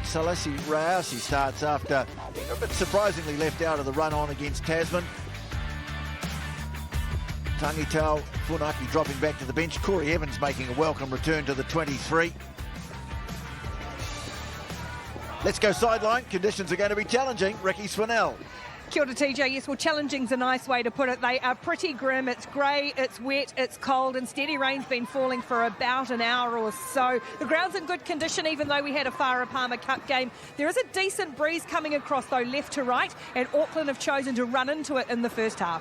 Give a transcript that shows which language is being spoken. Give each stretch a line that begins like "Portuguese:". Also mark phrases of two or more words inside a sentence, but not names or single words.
English: Salesi Rayasi starts after a bit surprisingly left out of the run on against Tasman. Tangitau Funaki dropping back to the bench. Corey Evans making a welcome return to the 23. Let's go sideline. Conditions are going to be challenging. Ricky Swinell.
Māori: Kia ora TJ,
English: yes, well, challenging's a nice way to put it. They are pretty grim. It's grey, it's wet, it's cold, and steady rain's been falling for about an hour or so. The ground's in good condition, even though we had a Whara Palmer Cup game. There is a decent breeze coming across, though, left to right, and Auckland have chosen to run into it in the first half.